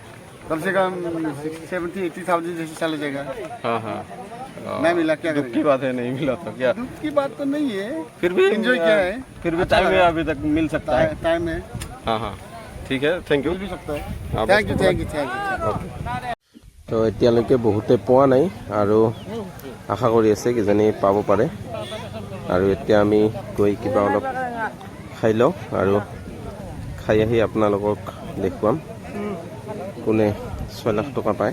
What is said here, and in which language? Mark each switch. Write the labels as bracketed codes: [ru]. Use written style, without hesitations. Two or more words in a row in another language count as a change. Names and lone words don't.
[hi] कम से कम 70-80,000 जैसे चला जाएगा। हाँ। नहीं मिला, क्या दुख की बात है, नहीं मिला तो क्या? दुख की बात तो नहीं है, फिर भी एंजॉय किया है। फिर भी टाइम है, अभी तक मिल सकता है। टाइम है, हाँ, ठीक है, [en] thank you. [hi] मिल भी सकता है। [en] thank you. [as] তো এতিয়ালৈকে বহুতে পোৱা নাই আৰু আশা কৰি আছে কিজানি পাব পাৰে। আৰু এতিয়া আমি গৈ কিবা অলপ খাই লওঁ, আৰু খাই আহি আপোনালোকক দেখুৱাম কোনে 6 লাখ টকা পায়।